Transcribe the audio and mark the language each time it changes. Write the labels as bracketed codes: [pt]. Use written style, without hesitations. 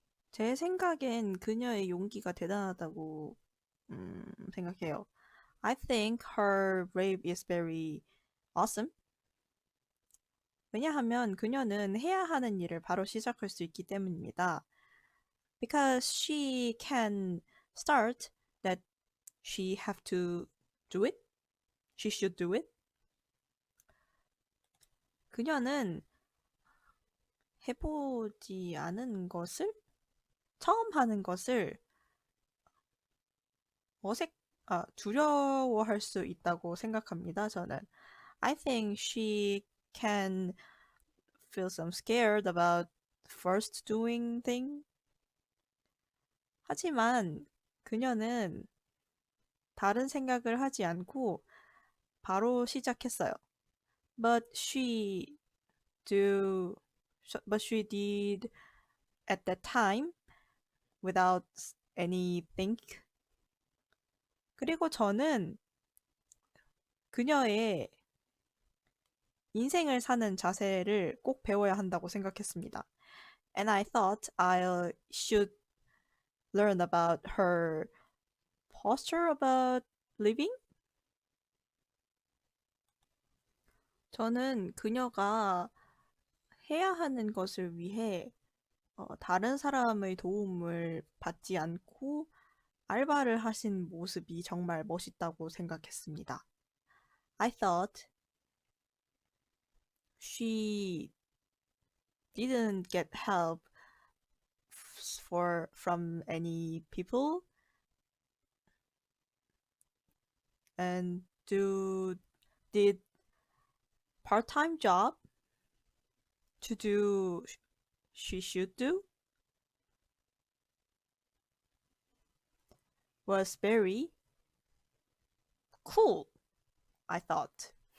[ko] 제 생각엔 그녀의 용기가 대단하다고 생각해요. [en] I think her brave is very awesome. [ko] 왜냐하면 그녀는 해야 하는 일을 바로 시작할 수 있기 때문입니다. [en] Because she can start that she have to do it. She should do it. [ko] 그녀는 해보지 않은 것을 처음 하는 것을 두려워할 수 있다고 생각합니다. 저는. [en] I think she can feel some scared about first doing thing. [ko] 하지만 그녀는 다른 생각을 하지 않고 바로 시작했어요. [en] But she do, but she did at that time without any think. [ko] 그리고 저는 그녀의 인생을 사는 자세를 꼭 배워야 한다고 생각했습니다. [en] And I thought I should learn about her posture about living? [ko] 저는 그녀가 해야 하는 것을 위해 다른 사람의 도움을 받지 않고 알바를 하신 모습이 정말 멋있다고 생각했습니다. [en] I thought she didn't get help from any people and did part-time job to do she should do was very cool, I thought.